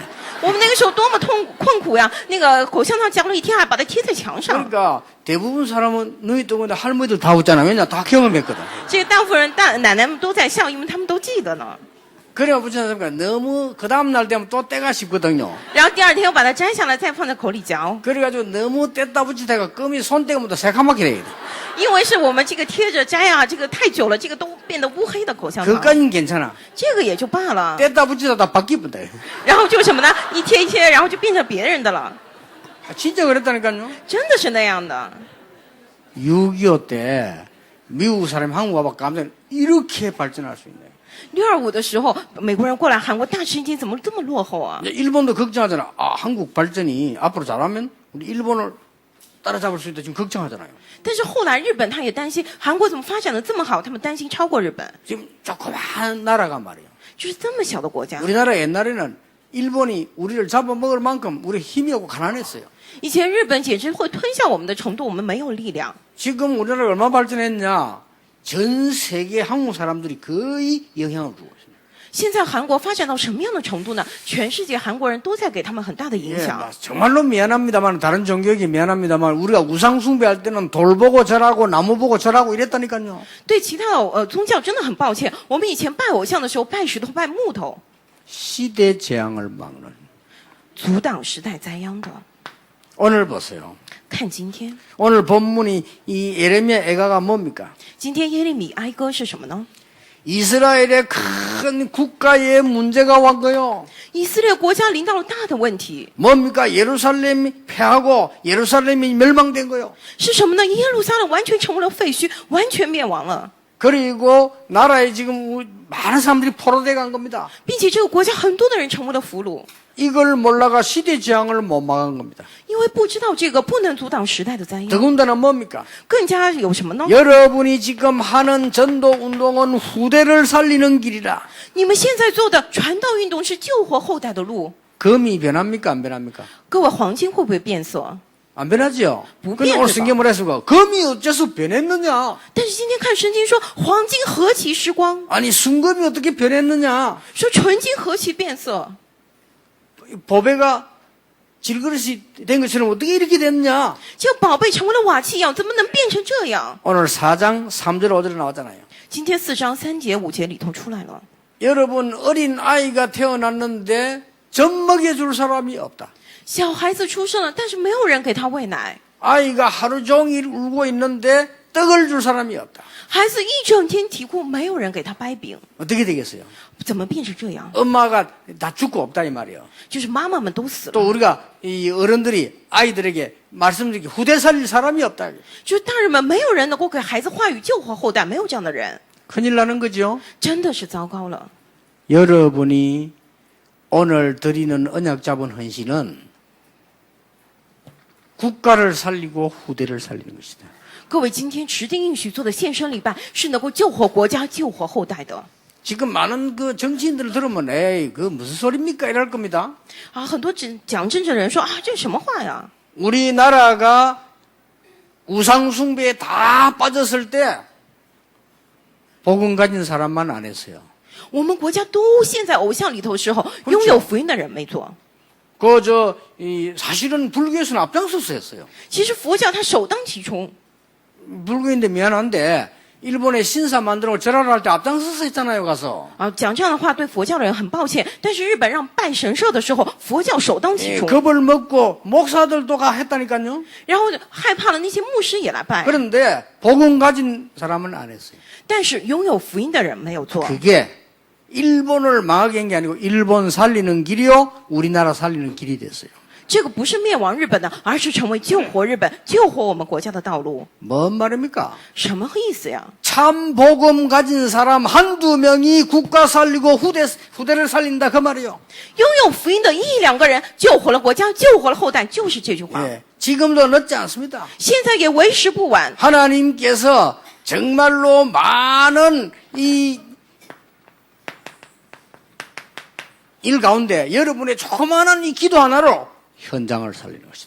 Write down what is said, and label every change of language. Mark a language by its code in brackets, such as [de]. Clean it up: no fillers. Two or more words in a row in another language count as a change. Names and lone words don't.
[zh] 我们那个时候多么困苦呀！那个口香糖嚼了一天，还把它贴在墙上。 [ko] 그러니까 대부분 사람은 너희 동안에 할머니들 다 웃잖아. 왜냐 다 경험했거든. [zh] 这大部分人奶奶们都在笑，因为他们都记得呢。 [ko] 그래야 붙여놨으니까 너무 그 다음 날 되면 또 때가 씹거든요. [zh] 然后第二天又把它摘下来，再放在口里嚼。 [ko] 그래가지고 너무 뗐다 붙이다가 껌이 손대고부터 새카맣게 되거든. [zh] 因为是我们这个贴着摘啊，这个太久了，这个都变得乌黑的口香糖。 [ko] 그까진 괜찮아. [zh] 这个也就罢了。 [ko] 뗐다 붙이다 다 바뀌었다. [zh] 然后就什么呢？一贴一贴，然后就变成别人的了。 [ko] 진짜 그랬다니까요. [zh] 真的是那样的。 [ko] 6.25 때 미국 사람이 한국 와봐 깜짝 이렇게 발전할 수 있네. [zh] 6.25 的时候，美国人过来韩国大吃一惊，怎么这么落后啊？ [ko] 이제 일본도 걱정하잖아. 아, 한국 발전이 앞으로 잘하면 우리 일본을 따라잡을 수 있다. 지금 걱정하잖아요. [zh] 但是后来日本他也担心韩国怎么发展的这么好，他们担心超过日本， [ko] 지금 조그만 나라가 말이에요. [zh] 就是这么小的国家。 [ko] 우리나라 옛날에는 일본이 우리를 잡아먹을 만큼 우리 힘이 없고 가난했어요. [zh] 以前日本简直会吞下我们的程度，我们没有力量。 [ko] 지금 우리나라가 얼마나 발전했냐. 전 세계 한국 사람들이 거의 영향을 주고 있습니다. [zh] 现在韩国发展到什么样的程度呢？全世界韩国人都在给他们很大的影 [ko] 예, [zh] 响。 [ko] 정말로 미안합니다만 다른 종교에게 미안합니다만 우리가 우상 숭배할 때는 돌 보고 절하고 나무 보고 절하고 이랬다니까요. [zh] 对其他的宗教真的很抱歉，我们以前拜偶像的时候拜石头拜木头， [ko] 시대 재앙을 막는 [zh] 阻挡时代灾殃的。 [ko] 오늘 보세요. [zh] 看今天， [ko] 오늘 본문이 이 예레미야 애가가 뭡니까? [zh] 今天耶利米哀歌是什么呢？ [ko] 이스라엘의 큰 국가의 문제가 왔 거요. [zh] 以色列国家临到了大的问题， [ko] 뭡니까? 예루살렘이 패하고 예루살렘이 멸망된 거요. [zh] 是什么呢？耶路撒冷完全成为了废墟，完全灭亡了， [ko] 그리고 나라에 지금 많은 사람들이 포로돼 간 겁니다. [zh] 并且这个国家很多的人成为了俘虏， [ko] 이걸 몰라가 시대 재앙을 못 막은 겁니다. [zh] 因为不知道这个不能阻挡时代的灾殃。 [ko] 더군다나 뭡니까? [zh] 更加有什么呢？ [ko] 여러분이 지금 하는 전도 운동은 후대를 살리는 길이라. [zh] 你们现在做的传道运动是救活后代的路。 [ko] 금이 변합니까? 안 변합니까? [zh] 各位，黄金会不会变色？ [ko] 안 변하죠? 뭐 근데 오늘 변해봐. 성경 뭐라 했습니까? 금이 어째서 변했느냐? [zh] 但是今天看圣经说，黄金何其失光， [ko] 아니 순금이 어떻게 변했느냐? [zh] 说纯金何其变色， [ko] 보배가 질그릇이 된 것처럼 어떻게 이렇게 됐냐? [zh] 就宝贝成为了瓦器一样，怎么能变成这样？ [ko] 오늘 4장 3절 5절에 나왔잖아요. [zh] 今天4章3节5节里头出来了。 [ko] 여러분 어린 아이가 태어났는데 젖 먹여줄 사람이 없다. [zh] 小孩子出生了，但是没有人给他喂奶， [ko] 아이가 하루 종일 울고 있는데 떡을 줄 사람이 없다. [zh] 孩子一整天啼哭，没有人给他掰饼， [ko] 어떻게 되겠어요? [zh] 怎么变成这样？ [ko] 엄마가 다 죽고 없다 이 말이에요. [zh] 就是妈妈们都死 [ko] 또 [zh] 了， [ko] 우리가 이 어른들이 아이들에게 말씀드리기 후대 살릴 사람이 없다. [zh] 就是大人们没有人能够给孩子话语救活后代，没有这样的人， [ko] 큰일 나는 거죠. [zh] 真的是糟糕了。 [ko] 여러분이 오늘 드리는 언약 잡은 헌신은 국가를 살리고 후대를 살리는 것이다. [zh] 各位，今天指定应许做的献身礼拜是能够救活国家、救活后代的。 [ko] 지금 많은 그 정치인들을 들으면 에이 그 무슨 소리입니까 이럴 겁니다. [zh] 啊，很多讲政治的人说啊，这是什么话呀？ [ko] 우리나라가 우상 숭배에 다 빠졌을 때 복음 가진 사람만 안 했어요. [zh] 我们国家都陷在偶像里头的时候，拥有福音的人没做。 [ko] 사실은 불교에서는 앞장서서 했어요. [zh] 其实佛教它首当其冲。 [ko] 불교인데 미안한데 일본에 신사 만들고 절하를 할 때 앞장서서 했잖아요 가서. [zh] 啊，讲这样的话对佛教的人很抱歉，但是日本让拜神社的时候，佛教首当其 [ko] 예, [zh] 冲， [ko] 겁을 먹고 목사들도 가 했다니까요. [zh] 然后害怕了那些牧师也来拜， [ko] 그런데 복음 가진 사람은 안 했어요. [zh] 但是拥有福音的人没有做。 [ko] 그게 일본을 망하게 한 게 아니고 일본 살리는 길이요 우리나라 살리는 길이 됐어요. [zh] 这个不是灭亡日本的，而是成为救活日本、救活我们国家的道路。 [ko] 뭔 말입니까? [zh] 什么意思呀？ [ko] 참 복음 가진 사람 한두 명이 국가 살리고 후대를 살린다 그 말이에요. [zh] 拥有福音的一两个人救活了国家，救活了后代，就是这句话。 [ko] 예, 지금도 늦지 않습니다. [zh] 现在也为时不晚。 [ko] 하나님께서 정말로 많은 이 일 가운데 여러분의 조그마한 이 기도 하나로 현장을 살리는 것이다.